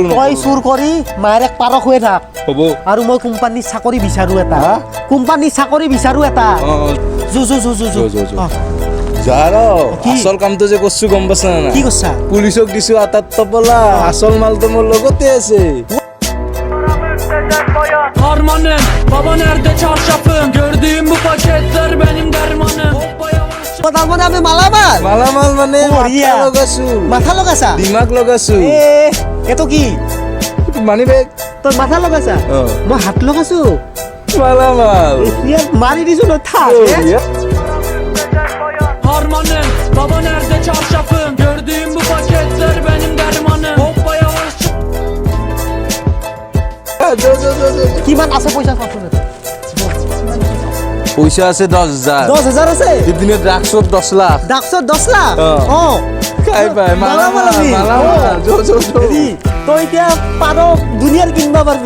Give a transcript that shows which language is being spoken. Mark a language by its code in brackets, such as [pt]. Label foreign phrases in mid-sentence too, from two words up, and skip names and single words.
[as] তই চুৰ কৰি মায়েক পাৰক হৈ থাক হ'ব আৰু মই কোম্পানীৰ চাকৰি বিচাৰোঁ এটা যো যাৰ কি? আচল কামটো যে কৰছো গম পাইছা না কি কৈছা পুলিচক দিছো আটাত তপলা আসল মালটো মোৰ লগতে আছে [tr] Harmanım, baba nerede çarşafım? Gördüğüm bu paketler benim dermanım. [as] তাৰমানে আমি মালামাল মালামাল মানে বঢ়িয়া। মাথা লগাছো মাথা লগাইছা দিমাগ লগাছো এইটো কি মানি বেগ তই মাথা লগাইছা মই হাত লগাইছো মালামাল মাৰি দিছো ন থাক [tr] Harmanım, baba nerede çarşafım? Gördüğüm bu paketler benim dermanım. Hoppa yavaş [as] কিমান আছে পইচা চাচোন পইচা আছে 10,000 10,000 আছে দিনে ড্ৰাগছত 10 লাখ ডাকছত 10 লাখ খাই পাই মালামাল হেৰি তই এতিয়া পাৰ দুনিয়াৰ কিনিব পাৰিবি